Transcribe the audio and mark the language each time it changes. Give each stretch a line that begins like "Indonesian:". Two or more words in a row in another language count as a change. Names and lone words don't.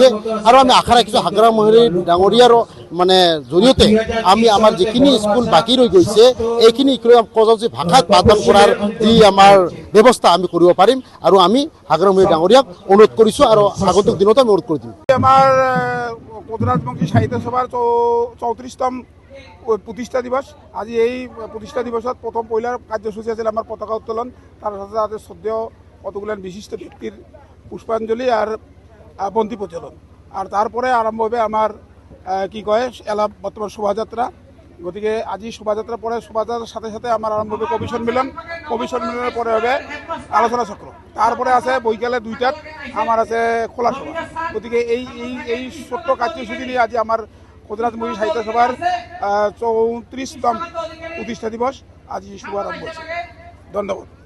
Assamese: আৰু আমি আশা ৰাখিছোঁ হাগ্ৰা মহেৰী ডাঙৰীয়াৰ মানে জৰিয়তে আমি আমাৰ যিখিনি স্কুল বাকী ৰৈ গৈছে এইখিনি কোচ ভাষাত পাঠদান কৰাৰ যি আমাৰ ব্যৱস্থা আমি কৰিব পাৰিম। আৰু আমি হাগ্ৰা মহেৰী ডাঙৰীয়াক অনুৰোধ কৰিছোঁ আৰু আগন্তুক দিনতো আমি অনুৰোধ কৰি দিম।
Rangpuri: আমার কোচ রাজবংশী সাহিত্য সভার 34তম প্রতিষ্ঠা দিবস। আজি এই প্রতিষ্ঠা দিবসত প্রথম পয়লার কার্যসূচী আছিল আমার পতাকা উত্তোলন, তার সাথে সাথে শ্রদ্ধেয় কতগুলান বিশিষ্ট ব্যক্তির পুষ্পাঞ্জলি আর বন্তি প্রজ্বলন। আর তারপরে আরম্ভ হবে আমার কি কয় বর্তমান শোভাযাত্রা। গতিকে আজি শোভাযাত্রার পরে শোভাযাত্রার সাথে সাথে আমার আরম্ভ হবে কবি সম্মেলন, কবি সম্মেলনের পরে হবে আলোচনা চক্র, তারপরে আছে বৈকালে 2টাত আমার আছে খোলা সভা। গতিকে এই ছোট্ট কার্যসূচী নিয়ে আজি আমার কোচ রাজবংশী সাহিত্য সভার 34তম প্রতিষ্ঠা দিবস আজি শুভারম্ভ হয়েছে। ধন্যবাদ।